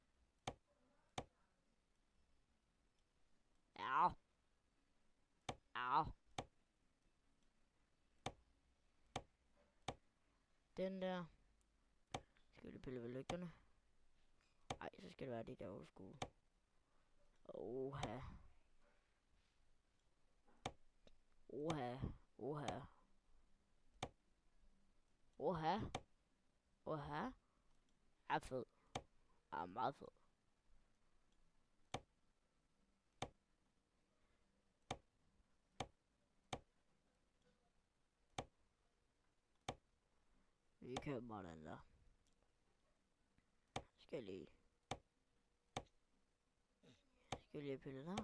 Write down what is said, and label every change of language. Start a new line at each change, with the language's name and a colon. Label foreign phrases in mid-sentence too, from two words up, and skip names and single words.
Danish: Au. Au. Den der. Skal vi lige pille ved lygterne? Ej, så skal det være det der
English: old school. Oha. Oha. Oha. Oha. Oha.
Danish: Er fed. Er meget fed. Vi køber bare den der. Skal lige pille der.